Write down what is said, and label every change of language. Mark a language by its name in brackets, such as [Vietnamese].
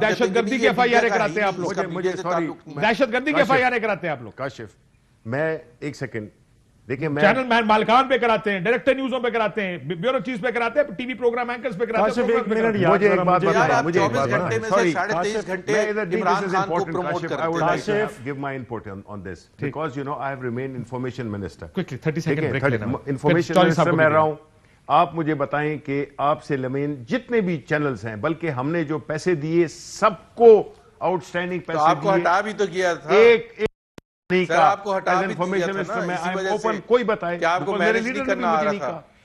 [Urdu] دہشت گردی کی ایف آئی آر کراتے ہیں آپ لوگ, دہشت گردی کی ایف آئی آر کراتے ہیں آپ لوگ. کاشف میں ایک سیکنڈ دیکھیں, میں چینل مالکان پہ کراتے ہیں, ڈائریکٹر نیوزوں پہ کراتے ہیں, بیورو چیز پہ کراتے ہیں, ٹی وی پروگرام اینکرز پہ کراتے ہیں. مجھے ایک بات بتائیں, مجھے ایک 24 گھنٹے میں سے 23.5 گھنٹے عمران خان کو پروموٹ کرتے ہیں. [English] I would like to give my input on this because you know I have remained information minister. Quickly 30 second break [Urdu] لینا. Information minister میں رہا ہوں. آپ مجھے بتائیں کہ آپ سے لمین جتنے بھی چینلز ہیں, بلکہ ہم نے جو پیسے دیے سب کو آؤٹ اسٹینڈنگ پیسے دیے, آپ کو ہٹا بھی تو کیا تھا, سر آپ کو ہٹا بھی دیا تھا نا, اسی وجہ سے کوئی بتائے کہ آپ کو مینج نہیں کرنا آ رہا تھا.